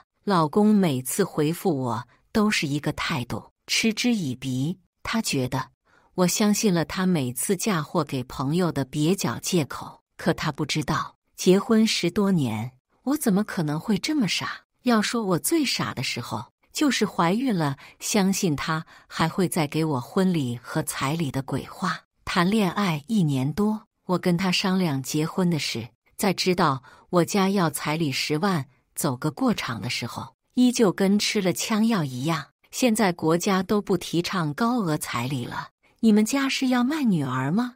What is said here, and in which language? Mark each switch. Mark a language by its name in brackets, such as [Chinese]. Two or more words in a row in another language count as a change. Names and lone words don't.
[Chinese] 老公每次回復我都是一個態度，嗤之以鼻。他覺得我相信了他每次嫁禍給朋友的蹩腳借口，可他不知道，結婚10多年，我怎麼可能會這麼傻？要說我最傻的時候，就是懷孕了，相信他還會再給我婚禮和彩禮的鬼話。談戀愛1年多，我跟他商量結婚的事，在知道我家要彩禮10萬走個過場的時候，依舊跟吃了槍藥一樣。現在國家都不提倡高額彩禮了，你們家是要賣女兒嗎？